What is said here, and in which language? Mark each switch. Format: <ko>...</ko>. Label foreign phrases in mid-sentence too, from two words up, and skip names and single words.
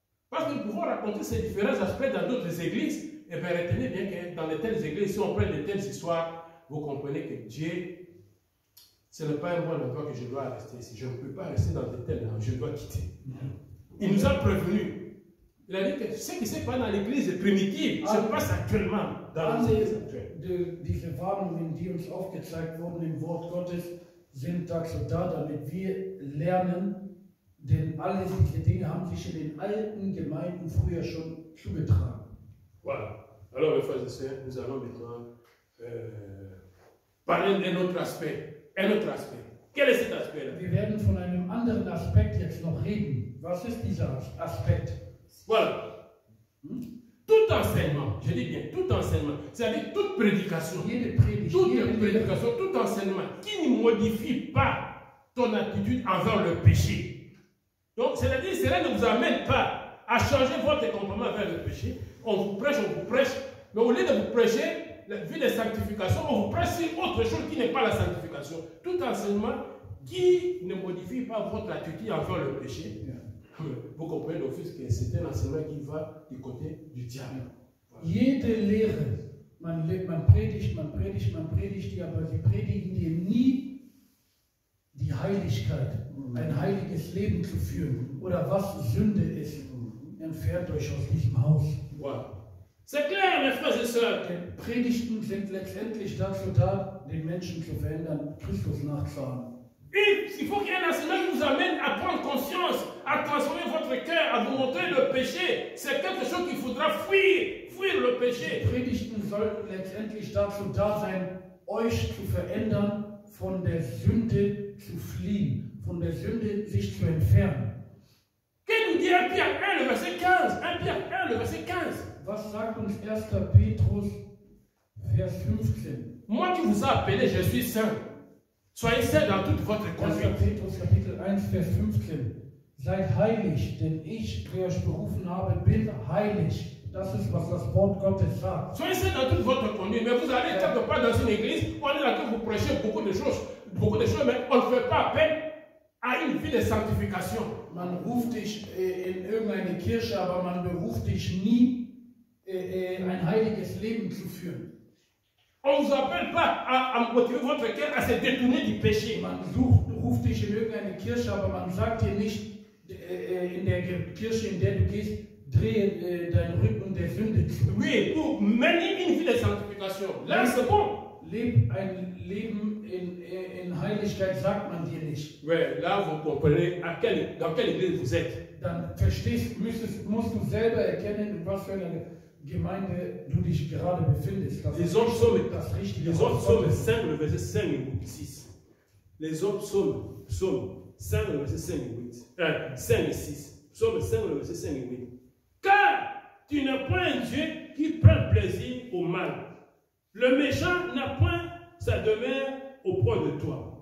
<fr>Parce que nous pouvons raconter ces différents aspects dans d'autres églises, Eh bien, retenez bien que dans de telles églises, si on prend de telles histoires, vous comprenez que Dieu, ce n'est pas un bon endroit que je dois rester ici. Je ne peux pas rester dans de telles langues, je dois quitter. Il nous a prévenus. Il a dit que ce qui s'est passé dans l'église primitive se passe actuellement dans l'église actuelle.</fr> <de>Diese Warnungen, die uns aufgezeigt wurden im Wort Gottes, sind dazu da, damit wir lernen, denn alle diese Dinge haben sich in den alten Gemeinden früher schon zugetragen.</de> <fr>Voilà. Alors, mes frères et sœurs, nous allons maintenant parler d'un autre aspect. Un autre aspect. Quel est cet aspect-là?</fr> <de>Wir werden von einem anderen Aspekt jetzt noch reden. Was ist dieser Aspekt?</de> <fr>Voilà. Tout enseignement, je dis bien tout enseignement, c'est-à-dire toute prédication, tout enseignement qui ne modifie pas ton attitude envers le péché. Donc, c'est-à-dire, cela ne vous amène pas à changer votre comportement vers le péché. On vous prêche, mais au lieu de vous prêcher la vie de sanctification, on vous prêche sur autre chose qui n'est pas la sanctification. Tout enseignement qui ne modifie pas votre attitude envers le péché. Vous comprenez d'office que c'est un enseignement qui va du côté du diable.</fr> <de>Jede Lehre, man predigt, die aber sie predigen dir nie die Heiligkeit, ein heiliges Leben zu führen oder was Sünde ist, entfernt euch aus diesem Haus.</de> <fr>Voilà. C'est clair, mes frères et sœurs.</fr> <de>Denn Predigten sind letztendlich dazu da, den Menschen zu verändern, Christus nachzuahmen.</de> <fr>Il faut qu'il y ait un enseignement qui vous amène à prendre conscience, à transformer votre cœur, à vous montrer le péché. C'est quelque chose qu'il faudra fuir le péché.</fr> <de>Predigten sollten letztendlich dazu da sein, euch zu verändern, von der Sünde zu fliehen, von der Sünde sich zu entfernen.</de> <fr>Qu'est-ce nous dit 1 Pierre 1, le verset 15? 1 Pierre 1, le verset 15.</fr> <de>Was sagt uns 1. Petrus, Vers 15?</de> <fr>Moi qui vous ai appelé, je suis saint. Soyez saints dans toute votre 1. conduite.</fr> <de>Petrus Kapitel 1, Vers 15. Seid heilig, denn ich, der euch berufen habe, bin heilig. Das ist, was das Wort Gottes sagt.</de> <fr>Soyez saints dans toute votre conduite. Mais vous allez quelque part dans une église, on est là que vous prêchez beaucoup de choses, mais on ne fait pas appel à une vie de sanctification.</fr> <de>Man ruft dich in irgendeine Kirche, aber man beruft dich nie, ein heiliges Leben zu führen.</de> <fr>On ne vous appelle pas à motiver votre cœur à se détourner du péché.</fr> <de>Man ruft dich in irgendeine Kirche, aber man sagt dir nicht, in der Kirche, in der du gehst, drehe deinen Rücken der Sünde zu.</de> <fr>Oui, pour mener une vie de sanctification. Là, c'est bon.</fr> <de>Leb ein Leben in Heiligkeit, sagt man dir nicht.</de> <fr>Oui, là, vous comprenez dans quelle église vous êtes.</fr> <de>Dann musst du selber erkennen, in was für einer Gemeinde du dich gerade befindest.</de> <fr>Les autres psaumes,</fr> <de>das richtige</de> <fr>les autres psaumes 5, le verset 5 et 6. Les autres psaumes 5, le verset 5 et 8. 5 et 6. Psaume 5, le verset 5 et 8. Car tu n'es pas un Dieu qui prend plaisir au mal. Le méchant n'a point sa demeure auprès de toi.</fr>